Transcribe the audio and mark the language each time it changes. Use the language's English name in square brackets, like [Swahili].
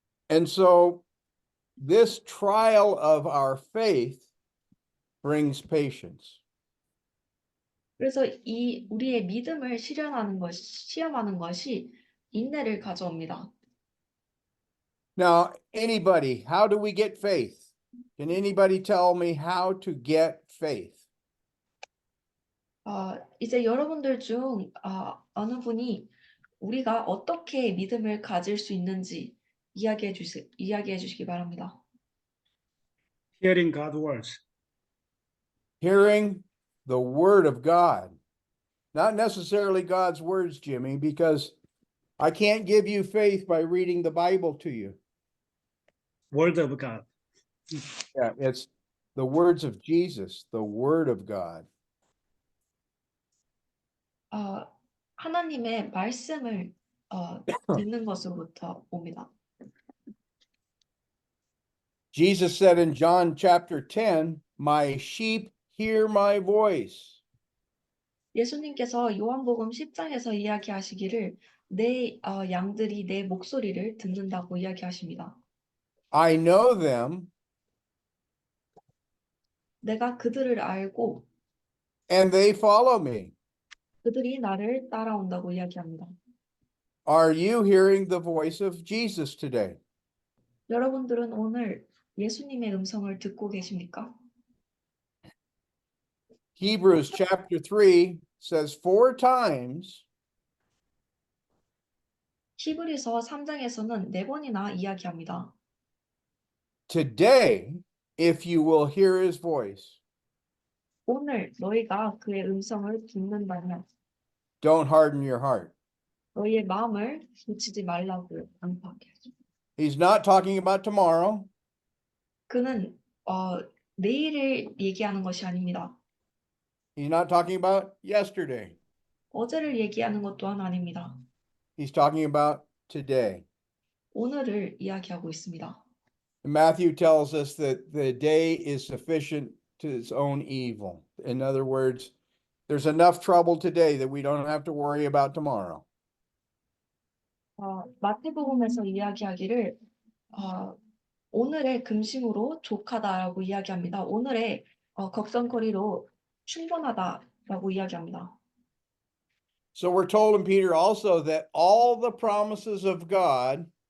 [English] And so this trial of our faith brings patience. [Korean] 그래서 이 우리의 믿음을 시험하는 것이 인내를 가져옵니다. [English] Now, anybody, how do we get faith? Can anybody tell me how to get faith? [Korean] 이제 여러분들 중 어느 분이 우리가 어떻게 믿음을 가질 수 있는지 이야기해 주시기 바랍니다. [English] Hearing God's words. Hearing the word of God. Not necessarily God's words, Jimmy, because I can't give you faith by reading the Bible to you. Word of God. Yeah, it's the words of Jesus, the word of God. [Korean] 하나님의 말씀을 듣는 것으로부터 옵니다. [English] Jesus said in John chapter 10, my sheep hear my voice. [Korean] 예수님께서 요한복음 10장에서 이야기하시기를 내 양들이 내 목소리를 듣는다고 이야기하십니다. [English] I know them [Korean] 내가 그들을 알고 [English] and they follow me. [Korean] 그들이 나를 따라온다고 이야기합니다. [English] Are you hearing the voice of Jesus today? [Korean] 여러분들은 오늘 예수님의 음성을 듣고 계십니까? [English] Hebrews chapter 3 says 4 times [Korean] 히브리서 3장에서는 4번이나 이야기합니다. [English] today, if you will hear his voice, [Korean] 오늘 너희가 그의 음성을 듣는다면 [English] don't harden your heart. [Korean] 너희의 마음을 굳히지 말라고 안파하게 하죠. [English] He's not talking about tomorrow. [Korean] 그는 내일을 얘기하는 것이 아닙니다. [English] He's not talking about yesterday. [Korean] 어제를 얘기하는 것 또한 아닙니다. [English] He's talking about today. [Korean] 오늘을 이야기하고 있습니다. [English] Matthew tells us that the day is sufficient to its own evil. In other words, there's enough trouble today that we don't have to worry about tomorrow. [Korean] 마태복음에서 이야기하기를 오늘의 금심으로 족하다라고 이야기합니다. 오늘의 걱정거리로 충분하다라고 이야기합니다. [English] So we're told in Peter also that all the promises of God,